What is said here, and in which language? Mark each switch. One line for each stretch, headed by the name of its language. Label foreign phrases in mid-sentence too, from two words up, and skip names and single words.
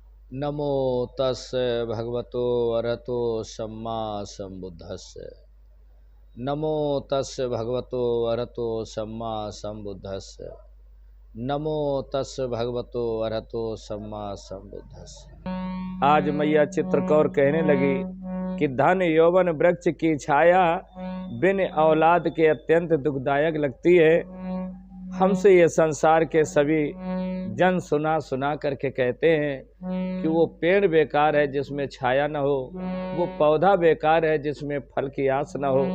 Pali: नमो तस्य भगवतो अरहतो सम्मा सम्बुद्धस्य। नमो तस्य भगवतो अरहतो सम्मा सम्बुद्धस्य। नमो तस्य भगवतो अरहतो सम्मा सम्बुद्धस्य।
Hindi: आज मैया चित्रकौर कहने लगी कि धन यौवन वृक्ष की छाया बिन औलाद के अत्यंत दुखदायक लगती है। हमसे ये संसार के सभी जन सुना सुना करके कहते हैं कि वो पेड़ बेकार है जिसमें छाया न हो, वो पौधा बेकार है जिसमें फल की आस न हो।